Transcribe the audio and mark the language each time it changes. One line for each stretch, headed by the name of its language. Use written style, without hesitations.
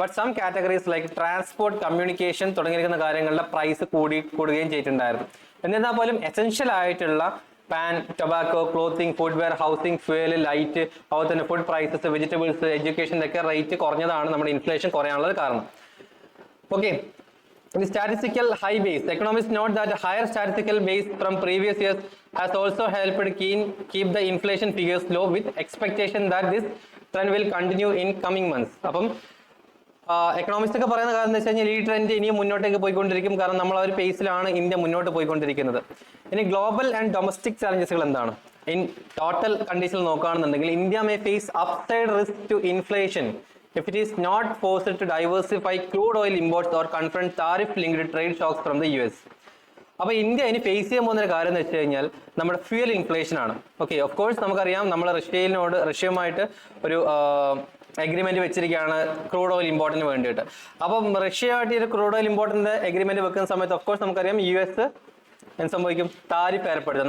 Malayalam: But some categories like transport, communication തുടങ്ങിയിരിക്കുന്ന കാര്യങ്ങളുടെ price കൂടുകയും ചെയ്തിട്ടുണ്ടായിരുന്നു. എന്നിരുന്നാൽ പോലും എസെൻഷ്യൽ ആയിട്ടുള്ള pan, tobacco, clothing, footwear, housing, fuel, light, അതുപോലെ തന്നെ ഫുഡ് പ്രൈസസ്, വെജിറ്റബിൾസ്, എഡ്യൂക്കേഷൻ്റെ ഒക്കെ റേറ്റ് കുറഞ്ഞതാണ് നമ്മുടെ ഇൻഫ്ലേഷൻ കുറയാനുള്ള കാരണം.
English: Okay, the statistical high base. Economists note that a higher statistical base from previous years has also helped keep the inflation figures low, with expectation that this trend will continue in coming months.
Malayalam: അപ്പം economist ഒക്കെ പറയുന്ന കാര്യം എന്ന് വെച്ച് കഴിഞ്ഞാൽ ഈ trend ഇനിയും മുന്നോട്ടേക്ക് പോയിക്കൊണ്ടിരിക്കും. കാരണം നമ്മൾ ആ ഒരു പേസിലാണ് ഇന്ത്യ മുന്നോട്ട് പോയിക്കൊണ്ടിരിക്കുന്നത്. ഇനി ഗ്ലോബൽ ആൻഡ് ഡൊമസ്റ്റിക് ചാലഞ്ചസുകൾ എന്താണ്?
English: in total
Malayalam: കണ്ടീഷനിൽ നോക്കുകയാണെന്നുണ്ടെങ്കിൽ
English: India may face upside risk to inflation if it is not forced to diversify crude oil imports or confront tariff-linked trade shocks from the US.
Malayalam: അപ്പോൾ India ഇനി face ചെയ്യാൻ പോകുന്ന ഒരു കാര്യം എന്ന് വെച്ച് കഴിഞ്ഞാൽ നമ്മുടെ ഫ്യൂവൽ ഇൻഫ്ലേഷൻ ആണ്. ഓക്കെ, ഓഫ് കോഴ്സ് നമുക്കറിയാം നമ്മൾ റഷ്യയുമായിട്ട് ഒരു എഗ്രിമെന്റ് വെച്ചിരിക്കുകയാണ് ക്രൂഡ് ഓയിൽ ഇമ്പോർട്ടിന് വേണ്ടിയിട്ട്. അപ്പം റഷ്യയുമായിട്ട് ഈ ക്രൂഡ് ഓയിൽ ഇമ്പോർട്ടിന്റെ എഗ്രിമെന്റ് വെക്കുന്ന സമയത്ത് ഓഫ് കോഴ്സ് നമുക്കറിയാം US എന്ത് സംഭവിക്കും? താരിഫ് ഏർപ്പെടുത്തുക.